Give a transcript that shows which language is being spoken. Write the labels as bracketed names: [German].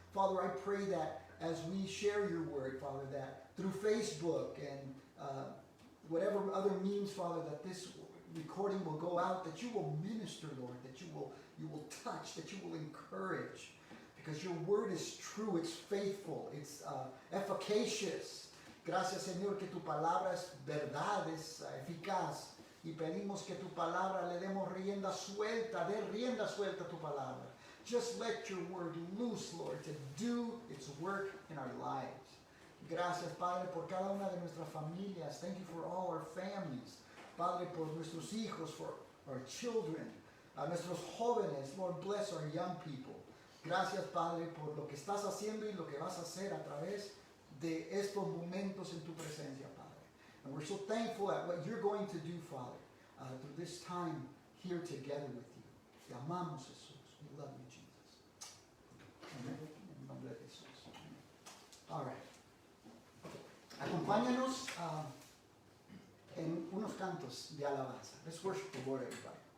[English] Father, I pray that as we share your word, Father, that through Facebook and whatever other means, Father, that this recording will go out, that you will minister, Lord, that you will touch, that you will encourage, because your word is true, it's faithful, it's efficacious. [Spanish] Gracias, Señor, que tu palabra es verdad, es eficaz, y pedimos que tu palabra le demos rienda suelta, dé rienda suelta a tu palabra. [English] Just let your word loose, Lord, to do its work in our lives. [Spanish] Gracias, Padre, por cada una de nuestras familias. [English] Thank you for all our families. [Spanish] Padre, por nuestros hijos, [English] for our children, [Spanish] nuestros jóvenes. [English] Lord, bless our young people. [Spanish] Gracias, Padre, por lo que estás haciendo y lo que vas a hacer a través de estos momentos en tu presencia, Padre. [English] And we're so thankful at what you're going to do, Father, through this time here together with you. [Spanish] Te amamos, Jesús. [English] We love you, Jesus. Amen. [Spanish] En nombre de Jesús. [English] All right. [Spanish] Acompáñanos en unos cantos de alabanza. [English] Let's worship the Lord, everybody.